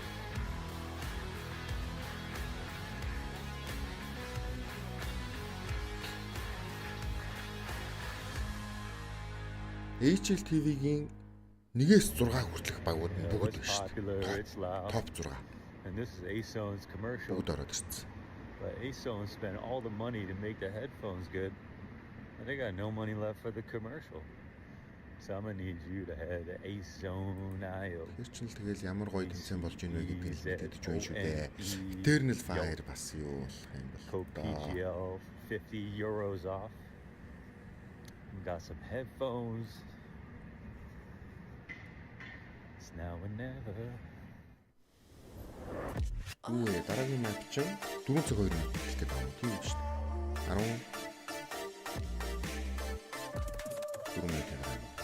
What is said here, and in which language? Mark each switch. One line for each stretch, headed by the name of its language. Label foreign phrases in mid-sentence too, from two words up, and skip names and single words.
Mongolian: PGL TV-ийн 1-6 хүртэлх багууд нь бүгд байна шүү дээ. Топ 6.
English: And this is A-Zone's commercial.
Mongolian: Бүгд ороод ирсэн.
English: But A-Zone spent all the money to make the headphones good. And they got no money left for the commercial. So I'm gonna need you to head to A-Zone.io.
Mongolian: Тэр чинь л тэгэл ямар гоё тэмцээн болж ийнэ гэдгийг мэдэж байна шүү дээ. Eternal Fire бас юу болох юм бол
English: PGL €50 off. Got some headphones. It's now or never.
Mongolian: Үгүй дараагийн матч чинь 4 цаг 2 минут хэлдэг байна. Тийм шүү дээ. 4 минут байна.